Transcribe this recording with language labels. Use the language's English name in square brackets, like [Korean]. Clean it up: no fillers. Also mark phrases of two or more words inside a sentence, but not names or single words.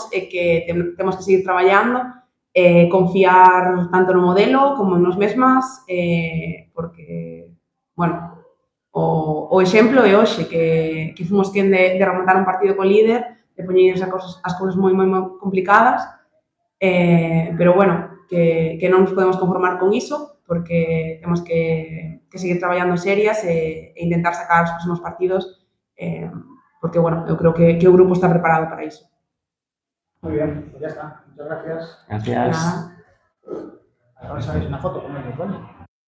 [Galician] e que temos que seguir traballando, confiar tanto no modelo como en nós mesmas, porque, bueno, o exemplo é hoxe, que fomos quen de remontar un partido co líder, de poñer as cousas moi complicadas, pero, bueno, que non nos podemos conformar con iso, porque temos que seguir traballando serias e intentar sacar os próximos partidos, porque, bueno, eu creo que o grupo está preparado para iso. [Spanish] Muy bien, pues ya está. Muchas gracias. Gracias. Ahora sabéis una foto con ellos, ¿vale?